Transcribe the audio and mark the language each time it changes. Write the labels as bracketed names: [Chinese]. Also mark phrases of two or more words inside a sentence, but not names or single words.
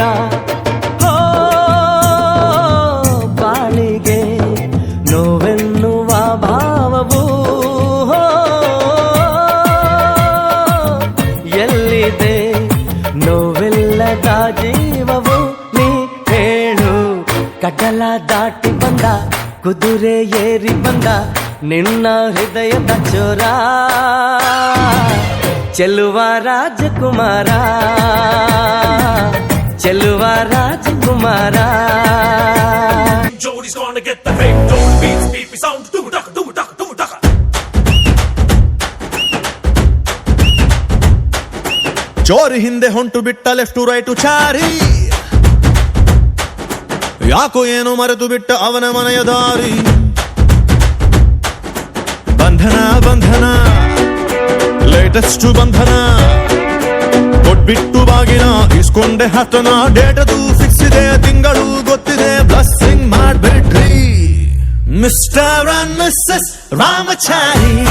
[Kannada] ಹೋ ಬಾಳಿಗೆ ನೋವೆನ್ನುವ ಭಾವವು ಎಲ್ಲಿದೆ ನೋವೆಲ್ಲದ ಜೀವವು ನೀ ಹೇಳು. ಕಡಲ ದಾಟಿ ಬಂದ ಕುದುರೆ ಏರಿ ಬಂದ ನಿನ್ನ ಹೃದಯದ ಚೋರ ಚೆಲುವ ರಾಜಕುಮಾರ ಚೆಲುವ ರಾಜಕುಮಾರ. [English] Jody's gonna get the fake gold beats, beepy sound, doo-daka, doo-daka, doo-daka. [Kannada] ಜೋರಿ ಹಿಂದೆ ಹೊಂಟು ಬಿಟ್ಟ [English] left right [Kannada] ಚಾರಿ ಯಾಕೋ ಏನು ಮರೆತು ಬಿಟ್ಟ ಅವನ ಮನೆಯ ದಾರಿ. ಬಂಧನ ಬಂಧನ ಲೇಟೆಸ್ಟ್ ಬಂಧನ ಕೊಟ್ಬಿಟ್ಟು ಬಾಗಿನ ಇಸ್ಕೊಂಡೆ ಹತ್ತನ ಡೇಟದು ಫಿಕ್ಸ್ ಇದೆ ತಿಂಗಳು ಗೊತ್ತಿದೆ ಬ್ಲಸ್ಸಿಂಗ್ ಮಾಡ್ಬಿಟ್ರಿ [English] mister and missus [Kannada] ರಾಮಚಾರಿ